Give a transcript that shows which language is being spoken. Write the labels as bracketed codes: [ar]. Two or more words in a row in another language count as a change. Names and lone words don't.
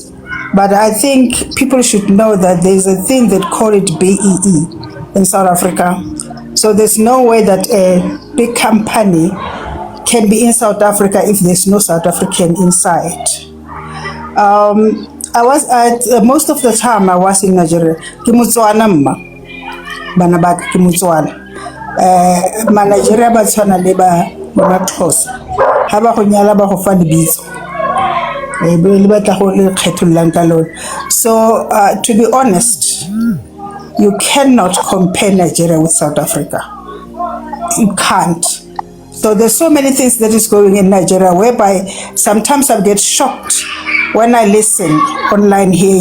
[en] But I think people should know that there's a thing that call it BEE in South Africa. So there's no way that a big company can be in South Africa if there's no South African inside. I was at most of the time I was in Nigeria. [tn] Kimutswana mma, bana ba Kimutswana. Ma Nigeria ba tshwana le ba Xhosa. Ha ba go nyala ba go fa lebitso. [en] So, to be honest, you cannot compare Nigeria with South Africa. You can't. So there's so many things that is going in Nigeria whereby sometimes I get shocked when I listen online here.